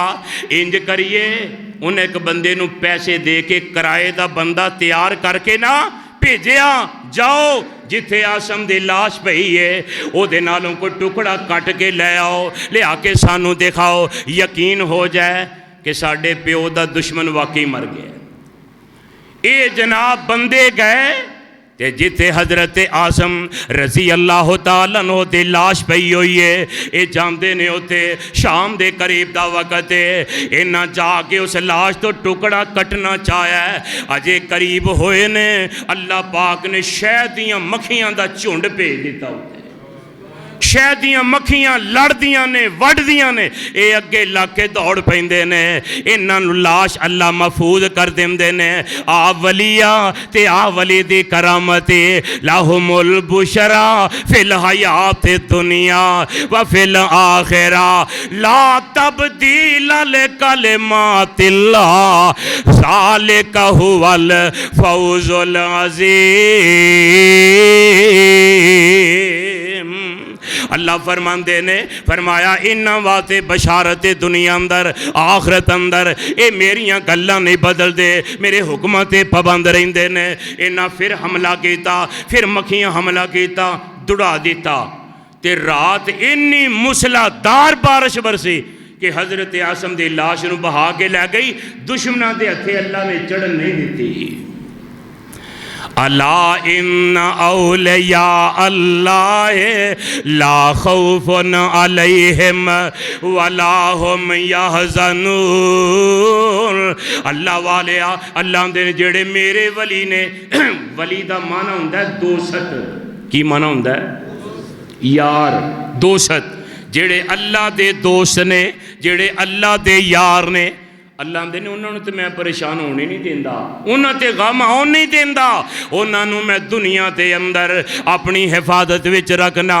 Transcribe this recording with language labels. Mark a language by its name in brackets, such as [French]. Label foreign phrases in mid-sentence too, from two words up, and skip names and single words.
[Punjabi] اینج کریے، انہیں ایک بندے نوں پیسے دے کے کرائے کا بندہ تیار کرکے نہ بھیجیا، جاؤ جتھے عاصم دی لاش پئی ہے اودے نالوں کوئی ٹکڑا کٹ کے لے آؤ، لیا کے سانوں دکھاؤ، یقین ہو جائے کہ ساڈے پیو دا دشمن واقعی مر گیا. یہ جناب بندے گئے تے جتھے حضرت عاصم [Arabic] رضي الله تعالى عنه [Punjabi] دی لاش پئی ہوئی ہے، یہ جانتے نے اوتھے شام دے قریب دا وقت ہے. اینا جا کے اس لاش توں ٹکڑا کٹنا چاہیا ہے، اجے قریب ہوئے نے اللہ پاک نے شہد دیاں مکھیاں دا جھنڈ بھیج دتا. شہد دیاں مکھیاں لڑدیاں نے، وڈھدیاں نے، یہ اگے لگ کے دوڑ پیندے نے، انہاں نوں لاش اللہ محفوظ کر دیندے نے. آ ولیا تے آ ولی دی کرامت [Arabic] لهم البشرى في الحياة الدنيا وفي الآخرة لا تبديل لكلمات الله ذلك هو الفوز العظيم. [Punjabi] اللہ فرماندے نے، فرمایا انہاں واسطے بشارت دنیا اندر آخرت اندر یہ میریاں گلاں نہیں بدلتے، میرے حکماں تے پابند رہندے نے. انہاں فیر حملہ کیا، فیر مکھیاں حملہ کیا، دوڑا دتا تے رات اینی موسلادھار بارش برسی کہ حضرت عاصم دی لاش نوں بہا کے لے گئی. دشمناں دے ہتھے اللہ نے چڑھن نہیں دتی. [Arabic] ألا إن أولياء الله لا خوف عليهم ولا هم يحزنون. [Punjabi] اللہ والے اللہ دے جیڑے میرے ولی نے، ولی دا معنیٰ ہندا ہے دوست. کی معنیٰ ہندا ہے؟ یار، دوست. جیڑے اللہ دے دوست نے، جیڑے اللہ دے یار نے، اللہ آندے نے انہوں نے توں میں پریشان ہونے نہیں دیندا، انہوں نے تے غم آؤن نہیں دیندا، انہوں نے میں دنیا کے اندر اپنی حفاظت وچ رکھنا.